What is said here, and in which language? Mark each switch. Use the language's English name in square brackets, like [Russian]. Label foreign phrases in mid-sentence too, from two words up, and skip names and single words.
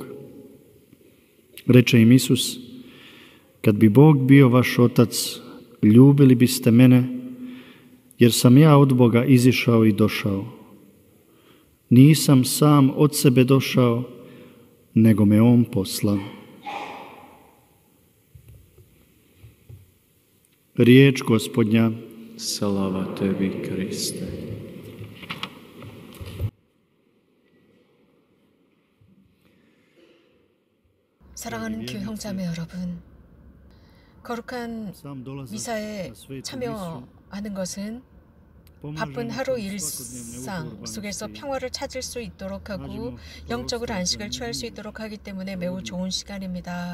[Croatian] Reče im Isus: Kad bi Bog bio vaš otac, ljubili biste mene, jer sam ja od Boga izišao i došao. Nisam sam od sebe došao, nego me on poslao. Riječ Gospodnja. Slava tebi, Kriste. [Korean] 사랑하는 교회 형제자매 여러분, 거룩한 미사에 참여하는 것은 바쁜 하루 일상 속에서 평화를 찾을 수 있도록 하고 영적으로 안식을 취할 수 있도록 하기 때문에 매우 좋은 시간입니다.